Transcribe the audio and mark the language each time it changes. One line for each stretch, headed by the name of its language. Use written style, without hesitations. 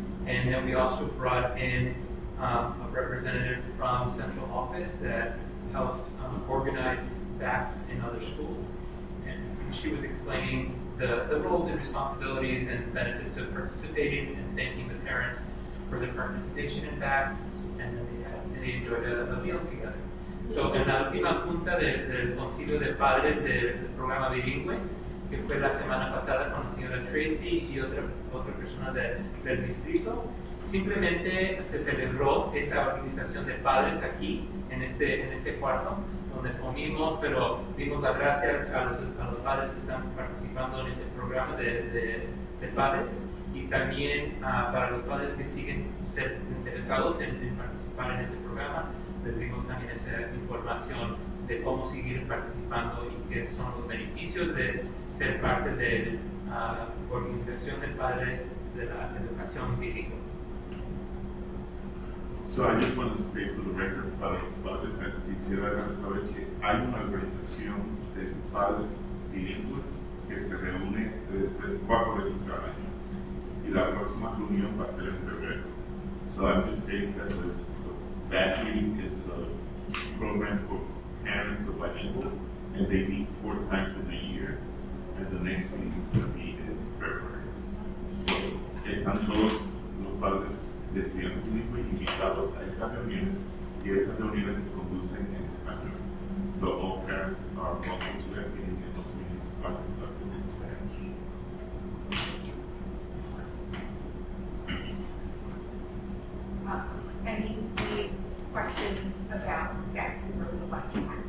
English: And then we also brought in a representative from central office that helps organize VACs in other schools. And she was explaining the roles and responsibilities and benefits of participating and thanking the parents for their participation in VAC. And then they enjoyed a meal together.
Spanish: So, en la última junta del concilio de padres del programa bilingüe, que fue la semana pasada con la señora Tracy y otra persona del distrito, simplemente se celebró esa organización de padres aquí, en este cuarto, donde comimos, pero dimos las gracias a los padres que están participando en ese programa de padres, y también para los padres que siguen ser interesados en participar en ese programa, les dimos también esa información de cómo seguir participando y qué son los beneficios de ser parte de la organización del padre de la educación bilingüe. So
English: I just want to state for the record
Spanish: para los padres, quisiera saber que hay una organización de padres bilingües que se reúne 4 veces al año y la próxima reunión va a ser en febrero.
English: So I'm just stating that that meeting is a program for parents of bilingual, and they meet 4 times in a year, and the next meeting is going to be in February.
Spanish: So están todos los padres de estudiantes bilingües invitados a estas reuniones, y esas reuniones se conducen en español.
English: So all parents are welcome to that meeting, and those meetings are conducted in Spanish. Any questions about that for the budget?